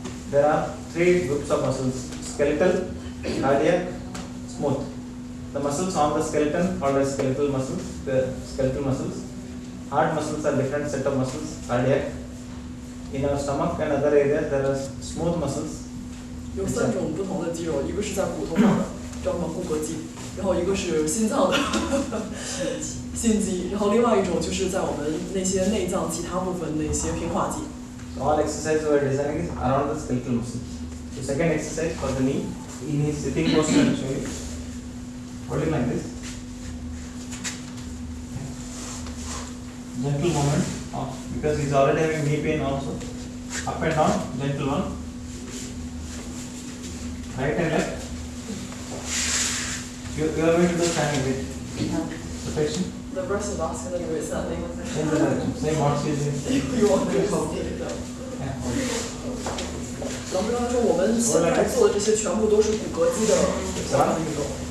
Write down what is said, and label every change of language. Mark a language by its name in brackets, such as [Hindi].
[English] There are 3 groups of muscles: skeletal, cardiac, smooth. The muscles on the skeleton called as skeletal muscles. The skeletal muscles. Heart muscles are different set of muscles. Cardiac. In our stomach and other areas there are smooth muscles. [Chinese] 有3种不同的肌肉，一个是在骨头上的，叫什么骨骼肌，然后一个是心脏的心肌，然后另外一种就是在我们那些内脏其他部分那些平滑肌。 [English] So all exercises we are designing is around the skeletal muscle. So second exercise for the knee, in his sitting posture I will show you. Holding like this. Gentle movement, because he is already having knee pain also. Up and down, gentle one. Right and left. You are going to do standing with rotation. The person asking that you is standing. Same direction, same what she is doing. You want to do something. Yeah, hold. [Chinese] 老师刚才说我们现在做的这些全部都是骨骼肌的相关运动。